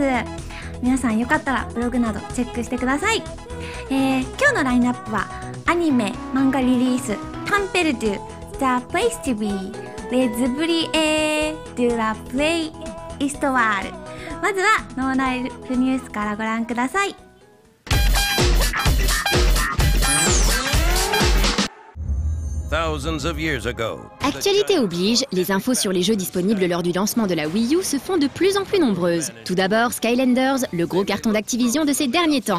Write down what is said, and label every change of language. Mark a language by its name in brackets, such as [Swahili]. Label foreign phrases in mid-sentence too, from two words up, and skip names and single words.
[Japanese] 皆さんよかったらブログなどチェックしてください。今日のラインナップはアニメ漫画リリースタンペルドゥ The Place to Be Les Brillets de la Play Histoire。まずはノーライフニュースからご覧ください。 [French] Actualité oblige, les infos sur les jeux disponibles lors du lancement de la Wii U se font de plus en plus nombreuses. Tout d'abord, Skylanders, le gros carton d'Activision de ces derniers temps.